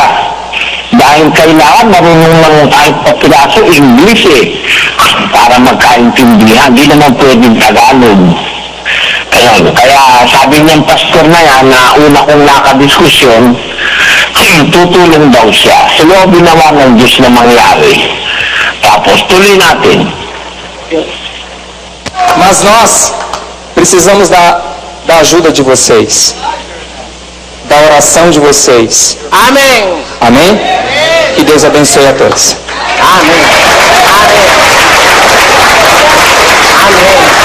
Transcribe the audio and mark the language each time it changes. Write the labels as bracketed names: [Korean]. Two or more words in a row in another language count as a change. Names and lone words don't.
[Filipino] Dahil kailangan marunong ng kahit papiraso English eh, para magkaintindihan. Hindi naman pwedeng Tagalog. Kaya sabi niyang pastor na yan, na una kong nakadiskusyon, tutulong daw siya. Loobin naman ng Diyos na mangyari. Tapos tuloy natin. [Portuguese] Mas nós precisamos da ajuda de vocês, da oração de vocês. Amém! Amém? Que Deus abençoe a todos. Amém! Amém! Amém!